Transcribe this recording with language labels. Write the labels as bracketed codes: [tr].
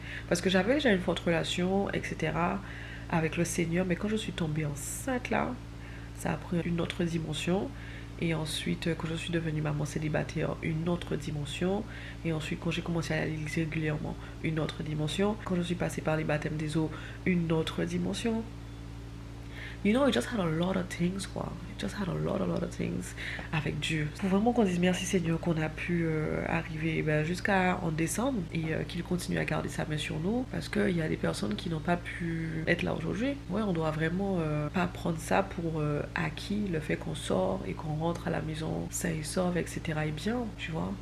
[fr] Parce que j'avais déjà une forte relation, etc. avec le Seigneur, mais quand je suis tombée enceinte là, ça a pris une autre dimension. Et ensuite, quand je suis devenue maman célibataire, une autre dimension. Et ensuite, quand j'ai commencé à aller à l'église régulièrement, une autre dimension. Quand je suis passée par les baptêmes des eaux, une autre dimension. [en] You know, it just had a lot of things, quoi. It just had a lot of things [fr] avec Dieu. Faut vraiment qu'on dise merci Seigneur qu'on a pu arriver jusqu'à en décembre et qu'il continue à garder sa main sur nous parce qu'il y a des personnes qui n'ont pas pu être là aujourd'hui. Ouais, on doit vraiment pas prendre ça pour acquis, le fait qu'on sort et qu'on rentre à la maison sain et sauve, etc. et bien, tu vois.